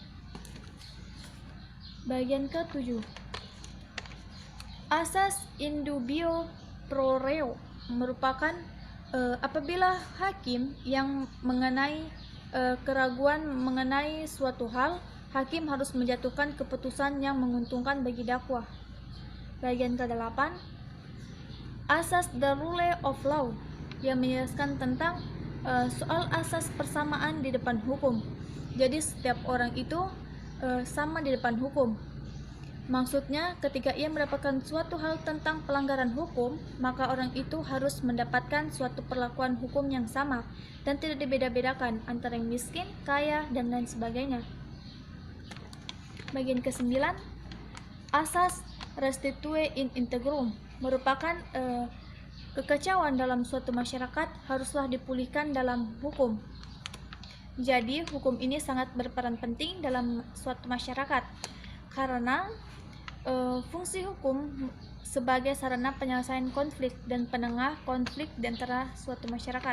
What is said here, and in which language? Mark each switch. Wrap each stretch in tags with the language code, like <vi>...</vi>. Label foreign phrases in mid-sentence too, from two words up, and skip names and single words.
<id>Bagian ke-7, asas</id> <la>indubio pro reo</la> <id>merupakan apabila hakim yang mengenai keraguan mengenai suatu hal, hakim harus menjatuhkan keputusan yang menguntungkan bagi dakwah. Bagian ke-8, asas</id> <en>the rule of law,</en> <id>yang menjelaskan tentang soal asas persamaan di depan hukum. Jadi setiap orang itu sama di depan hukum. Maksudnya, ketika ia mendapatkan suatu hal tentang pelanggaran hukum, maka orang itu harus mendapatkan suatu perlakuan hukum yang sama dan tidak dibeda-bedakan antara yang miskin, kaya, dan lain sebagainya. Bagian ke-9, asas</id> <la>restitue in integrum</la> <id>merupakan kekacauan dalam suatu masyarakat haruslah dipulihkan dalam hukum. Jadi, hukum ini sangat berperan penting dalam suatu masyarakat karena fungsi hukum sebagai sarana penyelesaian konflik dan penengah konflik di antara suatu masyarakat.</id>